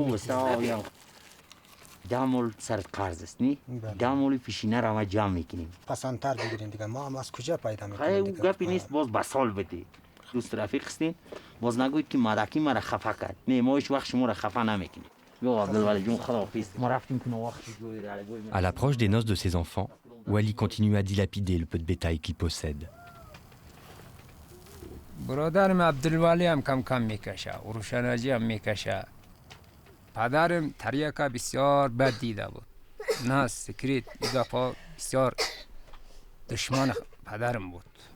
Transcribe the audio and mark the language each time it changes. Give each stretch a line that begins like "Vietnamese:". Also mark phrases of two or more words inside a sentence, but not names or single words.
Persian: خوب است آه، این هم 10 مول سر قرض است نی بله. 10 مول پیشینه را ما جمع میکنیم پسندتر بگیرین دیگه ما هم از کجا پیدا خیلی میکنیم او دیگه؟ گپی نیست باز به سال بدی دوست رفیق هستین باز نگوید که مدکی مرا خفه کرد نه ما هیچ وقت شما را خفه نمیکنیم بیا عبدالولی جون خداحافظ ما رفتیم که وقت
French: À l'approche des noces de ses enfants, Wally continue à dilapider le peu de bétail qu'il possède.
Persian: برادرم عبدالولی هم کم کم میکشه و روشناجی هم میکشه. پدرم تریاک بسیار بد دیده بود. نه سکریت این دفعه بسیار دشمن پدرم بود.